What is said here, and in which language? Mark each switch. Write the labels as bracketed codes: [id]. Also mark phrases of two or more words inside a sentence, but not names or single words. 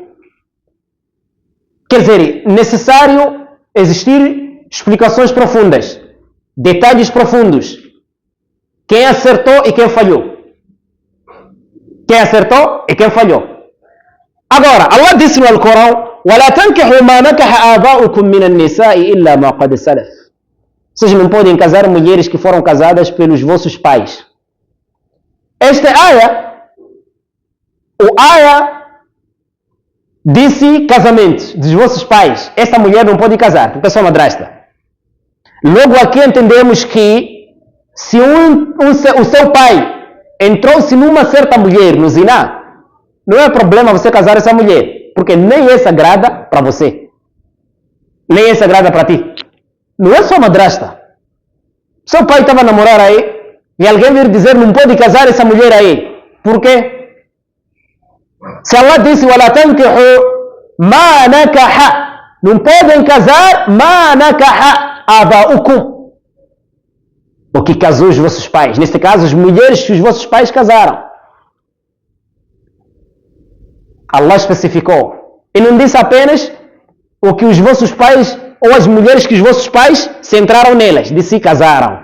[pt] Quer dizer, necessário existir explicações profundas, detalhes profundos. Quem acertou e quem falhou. Quem acertou e quem falhou. Agora, Allah disse no Alcorão: [ar] وَلَا تَنْكِحُوا مَا نَكَحَ آبَاؤُكُمْ مِنَ النِّسَاءِ إِلَّا مَا قَدْ سَلَفَ. [pt] Vocês não podem casar mulheres que foram casadas pelos vossos pais. Esta aya disse casamento dos vossos pais. Esta mulher não pode casar, porque é só madrasta. Logo aqui entendemos que se o seu pai entrou-se numa certa mulher no ziná, não é problema você casar essa mulher, porque nem é sagrada para você, nem é sagrada para ti. Não é só madrasta. Seu pai estava a namorar aí e alguém vir dizer não pode casar essa mulher aí. Por quê? Se Allah disse [ar] وَلَا تَنْكِحُوا مَا نَكَحَ, [pt] não podem casar [ar] مَا نَكَحَ آبَاؤُكُمْ, [pt] o que casou os vossos pais. Neste caso, as mulheres que os vossos pais casaram. Allah especificou. E não disse apenas o que os vossos pais, ou as mulheres que os vossos pais centraram nelas, de se casaram.